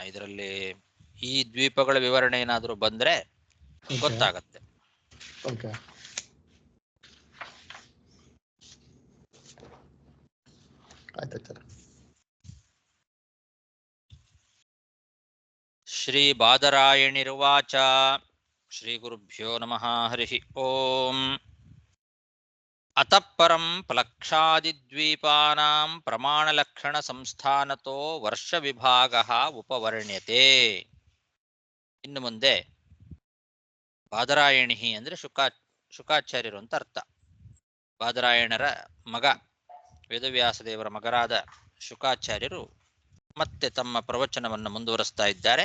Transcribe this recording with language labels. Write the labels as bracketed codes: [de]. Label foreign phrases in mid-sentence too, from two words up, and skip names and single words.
[kn] ಇದರಲ್ಲಿ ಈ ದ್ವೀಪಗಳ ವಿವರಣೆ ಏನಾದರೂ ಬಂದ್ರೆ ಗೊತ್ತಾಗತ್ತೆ. ಓಕೆ. [sa] ಶ್ರೀ ಬಾದರಾಯಣಿರುವಾಚ. ಶ್ರೀ ಗುರುಭ್ಯೋ ನಮಃ. ಹರಿ ಓಂ. ಅತಃ ಪರಂ ಪ್ಲಕ್ಷಾದಿದ್ವೀಪಾನಾಂ ಪ್ರಮಾಣಲಕ್ಷಣ ಸಂಸ್ಥಾನತೋ ವರ್ಷ ವಿಭಾಗಃ ಉಪವರ್ಣ್ಯತೆ. [kn] ಇನ್ನು ಮುಂದೆ ಬಾದರಾಯಣಿ ಅಂದ್ರೆ ಶುಕಾಚಾರ್ಯರು ಅಂತ ಅರ್ಥ. ಬಾದರಾಯಣರ ಮಗ, ವೇದವ್ಯಾಸ ದೇವರ ಮಗರಾದ ಶುಕಾಚಾರ್ಯರು ಮತ್ತೆ ತಮ್ಮ ಪ್ರವಚನವನ್ನು ಮುಂದುವರಿಸ್ತಾ ಇದ್ದಾರೆ.